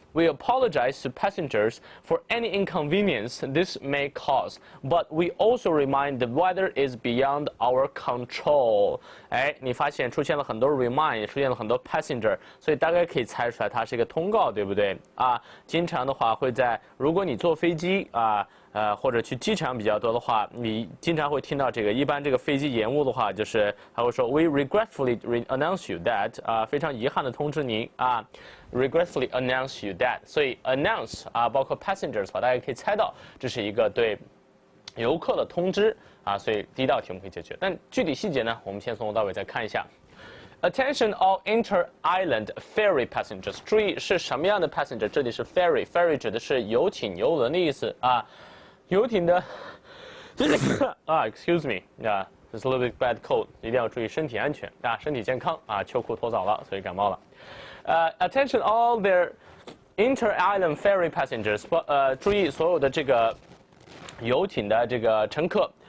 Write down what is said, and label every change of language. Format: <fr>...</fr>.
<en>We apologize to passengers for any inconvenience this may cause, but we also remind the weather is beyond our control.</en> <zh>哎，你发现出现了很多 remind， 也出现了很多 passenger， 所以大概可以猜出来它是一个通告，对不对？啊，经常的话会在，如果你坐飞机啊。或者去机场比较多的话，你经常会听到这个。一般这个飞机延误的话，就是还会说</zh> <en>We regretfully announce you that</en> <zh>非常遗憾的通知您啊 ，</zh> <en>regretfully announce you that。</en> <zh>所以 announce 包括 passengers 的话，大家可以猜到这是一个对游客的通知啊。所以第一道题我们可以解决，但具体细节呢，我们先从头到尾再看一下。</zh> <en>Attention all inter-island ferry passengers，</en> <zh>注意是什么样的</zh> <en>passenger？</en> <zh>这里是 ferry 指的是游艇、游轮的意思啊。游艇的</zh> <en>excuse me， this is a little bit bad cold，</en> <zh>一定要注意身体安全啊，身体健康啊，秋裤脱早了，所以感冒了。</zh> <en>Attention all their inter-island ferry passengers，</en> <zh>注意所有的这个游艇的这个乘客。</zh>